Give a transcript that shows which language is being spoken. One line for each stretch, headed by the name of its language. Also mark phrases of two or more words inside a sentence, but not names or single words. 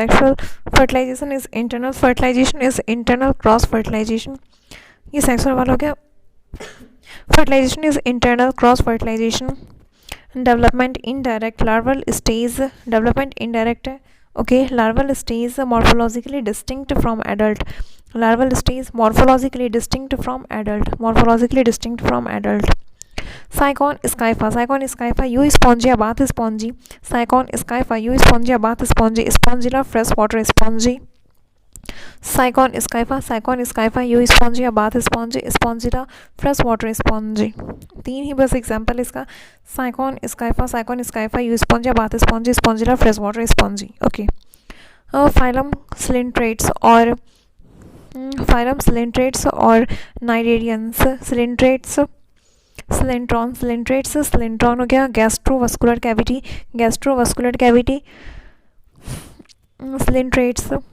English: sexual fertilization is internal cross fertilization,
Hindi: ये सेक्सुअल वाला हो गया।
English: fertilization is internal cross fertilization. development indirect, larval stage, development indirect है। ओके। larval stage morphologically distinct from adult, larval stage morphologically distinct from adult. Sycon scypha euspongia bath spongy, Sycon scypha euspongia bath spongy, Spongilla freshwater spongy. Sycon scypha euspongia bath spongy, Spongilla freshwater spongy।
Hindi: तीन ही बस एग्जांपल इसका,
English: Sycon scypha euspongia bath spongy, Spongilla freshwater spongy। ओके। phylum coelenterates और cnidarians।
Hindi: सिलेंट्रॉन हो गया
English: gastrovascular cavity,
Hindi: सिलिंड्रेट्स।